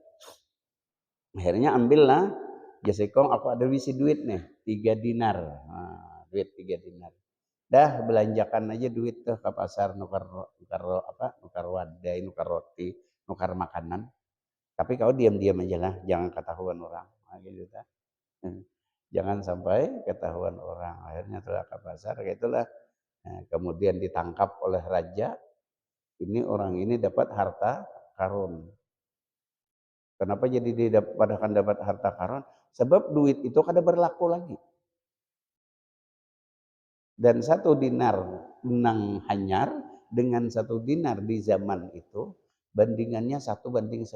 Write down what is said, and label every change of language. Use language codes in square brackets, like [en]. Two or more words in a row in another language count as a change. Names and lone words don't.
[bjn] Akhirnya ambillah jasekong, aku ada visi duit nih 3 dinar. Nah, duit 3 dinar. Dah belanjakan aja duit tuh ke pasar nukar wadai, nukar roti, nukar makanan. Tapi kau diam-diam aja lah, jangan ketahuan orang. Nah, gitu tak. Jangan sampai ketahuan orang. Akhirnya telah ke pasar, kayak itulah. Nah, kemudian ditangkap oleh raja. Ini orang ini dapat harta karun. Kenapa jadi dapat harta karun? Sebab duit itu kada berlaku lagi. Dan 1 dinar nang hanyar dengan 1 dinar di zaman itu bandingannya 1:10.